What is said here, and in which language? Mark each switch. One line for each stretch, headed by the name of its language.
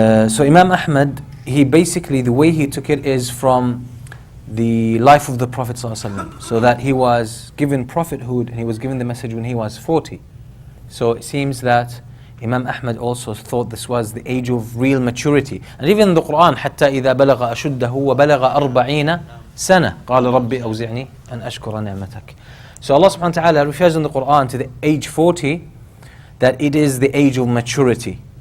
English: So Imam Ahmed, he basically, the way he took it is from the life of the Prophet ﷺ, so that he was given prophethood and he was given the message when he was 40. So it seems that Imam Ahmed also thought this was the age of real maturity. And even in the Quran,
Arabic: حتى إذا بلغ أشده وبلغ 40 سنة قال ربي أوزعني أن أشكر نعمتك.
English: So Allah subhanahu wa ta'ala refers in the Quran to the age 40 that it is the age of maturity.